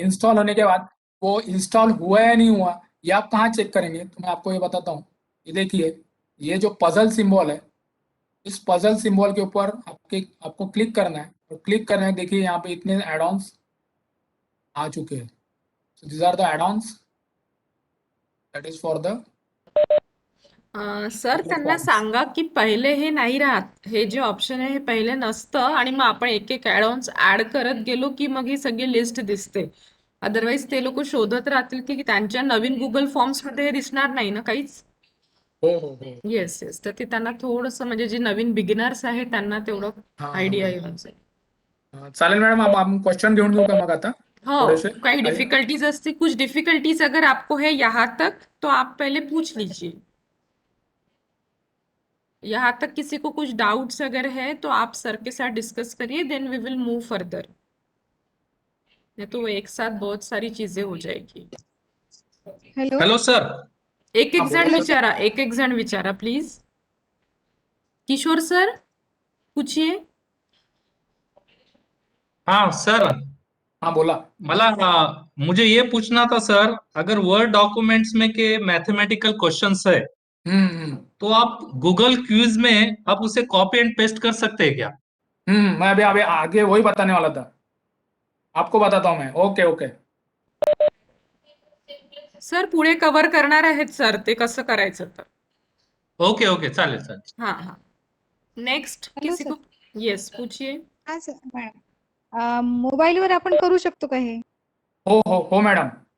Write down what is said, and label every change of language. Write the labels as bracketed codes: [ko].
[hi] Install होने के बाद वो इंस्टॉल हुआ या नहीं हुआ, ये आप कहाँ चेक करेंगे, तो मैं आपको ये बताता हूँ. ये देखिए, ये जो पजल सिंबल है, इस पजल सिंबल के ऊपर आपको क्लिक करना है, और क्लिक करने में देखिए यहाँ पे इतने एड ऑन्स आ चुके हैं. [en] so these are the add ons that is for the [mr] sir त्यांना सांगा की पहिले हे नाही राहत, हे जे ऑप्शन आहे हे पहिले नसतं, आणि मग आपण एक एक ऍड ऍड करत गेलो की मग ही सगळी लिस्ट दिसते. अदरवाईज ते लोक शोधत राहतील की त्यांच्या नवीन गुगल फॉर्म्स मध्ये हे दिसणार नाही ना काहीच. हो हो हो. येस येस, तर ते त्यांना थोडंसं म्हणजे जे नवीन बिगिनर्स आहेत त्यांना तेवढं हा, आयडिया हा. येऊन जाईल. चालेल मॅडम, आपण क्वेश्चन घेऊन घेऊ का मग आता हो, थोडेसे काही डिफिकल्टीज असती, [hi] कुछ डिफिकल्टीज अगर आपको है यहाँ तक तो आप पहले पूछ लीजिए. यहाँ तक किसी को कुछ डाउट्स अगर है तो आप सर के साथ डिस्कस करिए, [en] Then we will move further. [hi] नहीं तो एक साथ बहुत सारी चीजें हो जाएगी. Hello hello sir. [mr] एक एक [hi] हाँ, [mr] जण [hi] बोलो. [mr] विचारा, एक एक जण विचारा प्लीज. [hi] किशोर सर पूछिए. हाँ सर, [mr] हाँ बोला. [hi] मुझे ये पूछना था सर, अगर वर्ड डॉक्यूमेंट्स में के मैथमेटिकल क्वेश्चंस है हम्म. तो आप गूगल क्विज में आप उसे कॉपी एंड पेस्ट कर सकते हैं क्या? मैं अभी अभी आगे वही बताने वाला था, आपको बताता हूँ मैं. Okay okay. [mr] सर पुढे कव्हर करणार आहेत सर ते कसं करायचं तर. ओके ओके, चालेल चालेल. [hi] हाँ हाँ, नेक्स्ट हेलो किसी सर. को. येस पूछिए. [mr] हा सर मॅडम, मोबाईलवर आपण करू शकतो का हे? हो हो हो मॅडम.